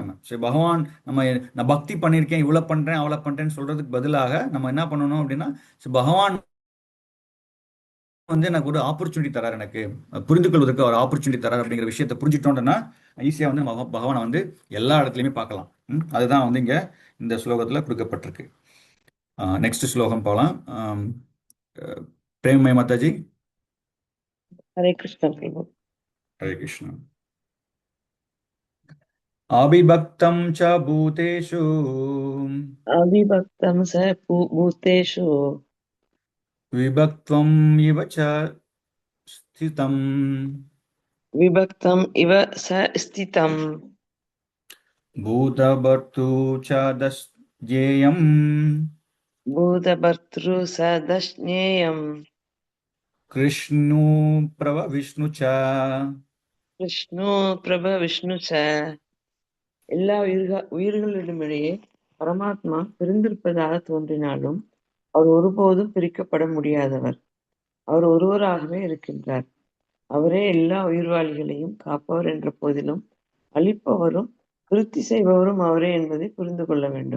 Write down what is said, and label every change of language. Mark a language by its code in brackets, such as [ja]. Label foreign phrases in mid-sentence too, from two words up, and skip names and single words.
[ta] நம்ம சரி பகவான், நான் பக்தி பண்ணியிருக்கேன், இவ்வளோ பண்றேன் அவ்வளோ பண்றேன்னு சொல்றதுக்கு பதிலாக நம்ம என்ன பண்ணணும் அப்படின்னா, சரி பகவான் வந்து எனக்கு ஒரு ஆப்பர்ச்சுனிட்டி தரார், எனக்கு புரிந்து கொள்வதற்கு ஒரு ஆப்பர்ச்சுனிட்டி தரார் அப்படிங்கிற விஷயத்தை புரிஞ்சுட்டோம்னா ஈஸியாக வந்து நம்ம பகவானை வந்து எல்லா இடத்துலையுமே பார்க்கலாம். அதுதான் வந்து இங்க இந்த ஸ்லோகத்தில் கொடுக்கப்பட்டிருக்கு. நெக்ஸ்ட் ஸ்லோகம் போகலாம். பிரேமமய மாதாஜி. [hi] हरे कृष्ण प्रभु। [sa] हरे कृष्ण। अविभक्तं च भूतेषु अविभक्तं स भूतेषु विभक्त्वम् इव च स्थितम् विभक्तम् इव स स्थितम् भूतभर्तृ च ज्ञेयम् भूतभर्तृ स दश्नेयम् कृष्णो प्रभ विष्णु च विष्णु प्रभ विष्णु च. [ta] எல்லா உயிர்களிடமிடையே பரமாத்மா பிரிந்திருப்பதாக தோன்றினாலும் அவர் ஒருபோதும் பிரிக்கப்பட முடியாதவர். அவர் ஒருவராகவே இருக்கின்றார். அவரே எல்லா உயிர்வாளிகளையும் காப்பவர் என்ற போதிலும் அழிப்பவரும் விருத்தி செய்பவரும் அவரே என்பதை புரிந்து கொள்ள வேண்டும்.